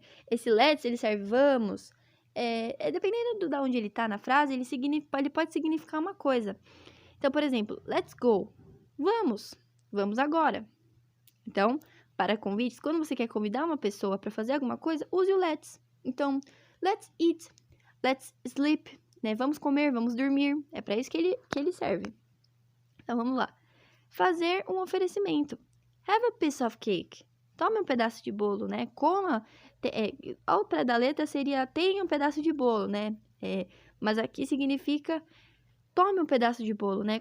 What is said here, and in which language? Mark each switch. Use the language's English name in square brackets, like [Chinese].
[Portuguese] Esse let's, ele serve vamos... dependendo de onde ele tá na frase, ele pode significar uma coisa. Então, por exemplo, [English] let's go. [Portuguese] Vamos agora. Então, para convites, quando você quer convidar uma pessoa para fazer alguma coisa, use o let's. Então, [English] let's eat, let's sleep, [Portuguese] né? Vamos comer, vamos dormir. É para isso que ele serve. Então, vamos lá. Fazer um oferecimento. [English] Have a piece of cake. [Portuguese] Tome um pedaço de bolo, né? Coma. Ao pé da letra seria tenha um pedaço de bolo, né? Mas aqui significa tome um pedaço de bolo, né?